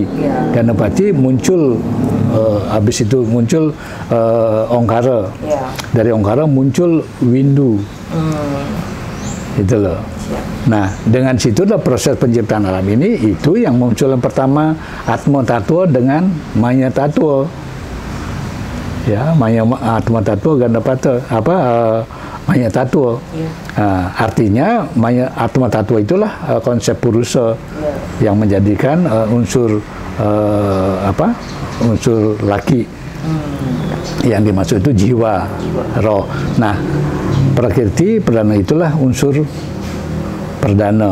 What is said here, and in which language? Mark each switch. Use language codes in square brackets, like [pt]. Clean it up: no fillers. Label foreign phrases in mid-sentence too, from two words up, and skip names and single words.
[id] Ganapati muncul, habis itu muncul Ongkara. Dari Ongkara muncul Windu. Itu loh. Nah, dengan situlah proses penciptaan alam ini, itu yang muncul yang pertama Atma Tattwa dengan Maya Tattwa. Ya, Maya Atma Tattwa Ganapata Maya Tattwa. Artinya Maya Atma Tattwa itulah konsep Purusa yang menjadikan unsur unsur laki. Yang dimaksud itu jiwa, roh. Nah, Prakriti perdana itulah unsur perdana.